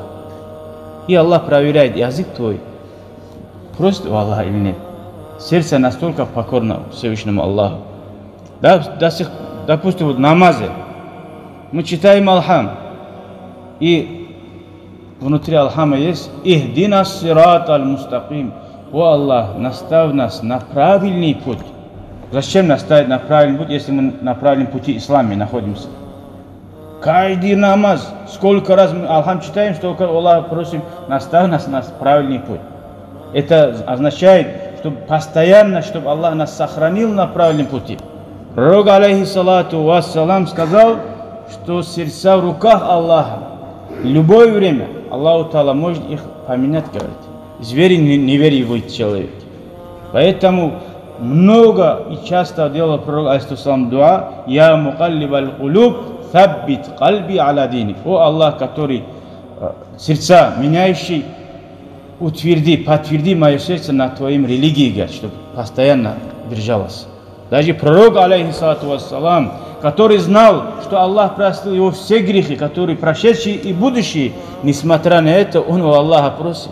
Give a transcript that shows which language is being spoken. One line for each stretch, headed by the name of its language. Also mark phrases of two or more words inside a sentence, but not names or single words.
Russian: И Аллах проверяет язык твой, просит у Аллаха или нет. Сердце настолько покорно Всевышнему Аллаху. Допустим, в намазе мы читаем Алхам, и внутри Алхама есть
Arabic: «اهدنا الصراط المستقيم».
Russian: О Аллах, наставь нас на правильный путь. Зачем нас ставить на правильный путь, если мы на правильном пути исламе находимся? Каждый намаз, сколько раз мы Алхам читаем, столько Аллах просим: наставь нас на правильный путь. Это означает, что постоянно, чтобы Аллах нас сохранил на правильном пути. Пророк,
Arabic: عليه الصلاة والسلام,
Russian: сказал, что сердца в руках Аллаха. В любое время Аллаху Та'ала может их поменять, говорит. Звери не верит человек. Поэтому много и часто делал пророк алейхиссалам дуа:
Arabic: «يا مقلب القلوب ثبت قلبي على ديني».
Russian: О Аллах, который сердца меняющий, подтверди мое сердце на твоем религии, чтобы постоянно держалось. Даже пророк,
Arabic: عليه الصلاة والسلام,
Russian: который знал, что Аллах простил его все грехи, которые прошедшие и будущие, несмотря на это, он у Аллаха просит.